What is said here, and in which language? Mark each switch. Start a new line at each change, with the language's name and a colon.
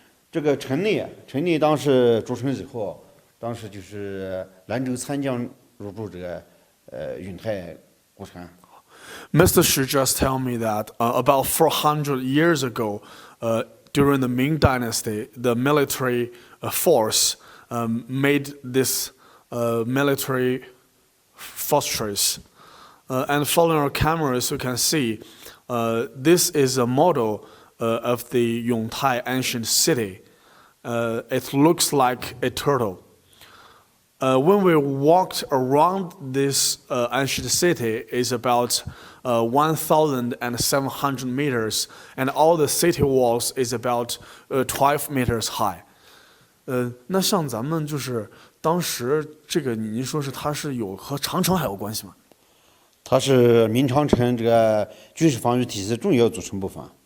Chinese: 这个城内当时筑成以后，当时就是兰州参将入驻这个永泰古城。
English: Mr. Shi just tell me that about 400 years ago, during the Ming Dynasty, the military force made this military fortress. And following our cameras, you can see this is a model of the Yongtai ancient city. It looks like a turtle. When we walked around this ancient city, it's about 1,700 meters, and all the city walls is about 12 meters high.
Chinese: 那像咱们就是当时这个您说是它是有和长城还有关系吗？它是明长城这个军事防御体系的重要组成部分。